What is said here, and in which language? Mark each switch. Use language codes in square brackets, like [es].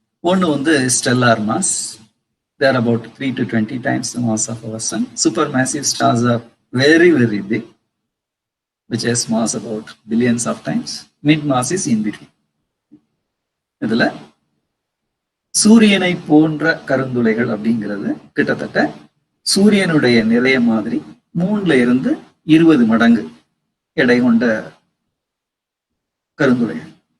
[ta] ஒன்று வந்து stellar mass. [en] They are about 3 to 20 times the mass of our sun. Supermassive stars are very, very big, which has mass about billions of times. Mid mass is in between. [ta] இதுல சூரியனை போன்ற கருந்துளைகள் அப்படிங்கிறது கிட்டத்தட்ட சூரியனுடைய நிறைய மாதிரி 3 to 20 மடங்கு எடை கொண்ட கருந்துளைகள்.